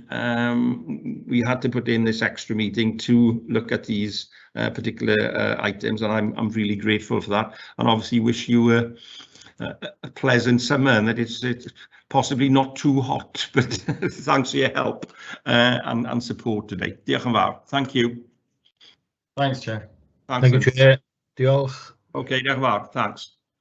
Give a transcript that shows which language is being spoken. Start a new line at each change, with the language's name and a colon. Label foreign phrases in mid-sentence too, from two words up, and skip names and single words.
English: We had to put in this extra meeting to look at these particular items, and I'm really grateful for that, and obviously wish you a pleasant summer, and that it's possibly not too hot, but thanks for your help and support today.
Welsh: Diolch yn fawr.
English: Thank you. Thanks, Chair. Thank you, Chair.
Welsh: Diolch. Okay, diolch yn fawr.
English: Thanks.